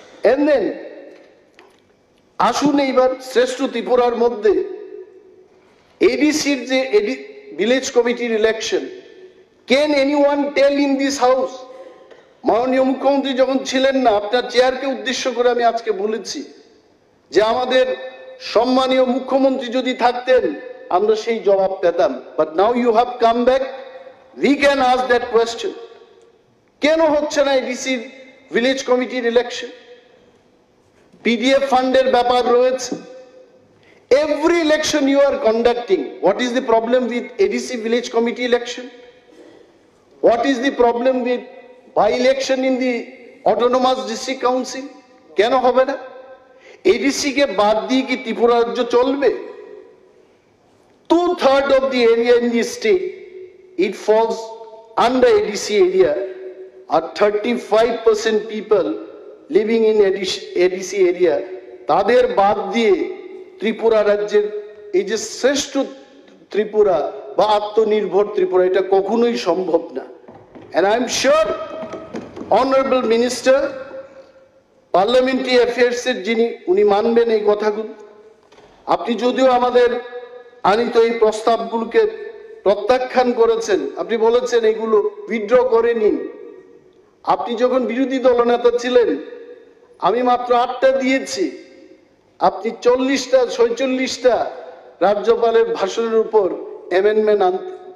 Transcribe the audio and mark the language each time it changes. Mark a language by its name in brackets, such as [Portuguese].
[English] and then [Bangla] আসুন এইবার শ্রেষ্ঠ ত্রিপুরার মধ্যে এডিসির যে ভিলেজ কমিটির election, [English] can anyone tell in this house, [Bangla] মাননীয় মুখ্যমন্ত্রী যখন ছিলেন না, আপনার চেয়ারকে উদ্দেশ্য করে আমি আজকে বলেছি যে আমাদের সম্মানীয় মুখ্যমন্ত্রী যদি থাকতেন আমরা সেই জবাব পেতাম। [English] but now you have come back, we can ask that question, [Bangla] কেন হচ্ছে না এডিসির ভিলেজ কমিটির ইলেকশন? পিডিএফ ফান্ডের ব্যাপার রয়েছে, [English] every election you are conducting, what is the problem with ADC village committee election? What is the problem with by election in the autonomous district council? [Bangla] কেন হবে না? ADC কে বাদ দিয়ে কি ত্রিপুরা রাজ্য চলবে? [English] 2/3 of the area in the state it falls under ADC area, are 35% people living in ADC area, [Bangla] তাদের বাদ দিয়ে ত্রিপুরা রাজ্যের এই যে শ্রেষ্ঠ ত্রিপুরা বা আত্মনির্ভর ত্রিপুরা, এটা কখনোই সম্ভব না। [English] and I am sure honorable minister parliamentary affairs [Bangla] এর যিনি, উনি মানবেন এই কথাগুলো। আপনি যদিও আমাদের আনিত এই প্রস্তাবগুলোকে প্রত্যাখ্যান করেছেন, আপনি বলেছেন এগুলো উইথড্র করে নিন। আপনি যখন বিরোধী দলনেতা ছিলেন আমি মাত্র 8টা দিয়েছি, আপনি 40টা 46টা রাজ্যপালের ভাষণের উপর অ্যামেন্ডমেন্ট আনতেন।